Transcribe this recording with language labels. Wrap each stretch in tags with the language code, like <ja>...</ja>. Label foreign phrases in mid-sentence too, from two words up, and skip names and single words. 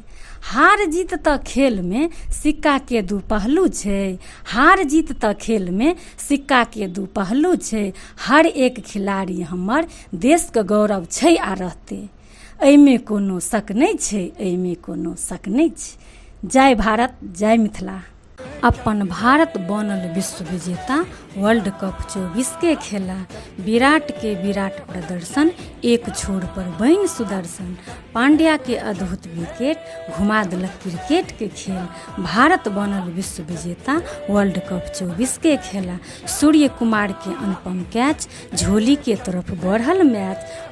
<mai>हार जीत तऽ खेल में सिक्का के दू पहलू छै। हर एक खिलाड़ी हमर देश के गौरव छै आ रहतै। एहिमे कोनो शक नहीं छै। जय भारत, जय मिथिला। अपन भारत बनल विश्व विजेता, वर्ल्ड कप 24 के खेला। विराट प्रदर्शन, एक छोर पर बनि सुदर्शन। पांड्या के अद्भुत विकेट घुमा देलक क्रिकेट के खेल। भारत बनल विश्व विजेता, वर्ल्ड कप 24 के खेला। सूर्य कुमार के अनुपम कैच, झोली के तरफ बढ़ल मैच।</mai>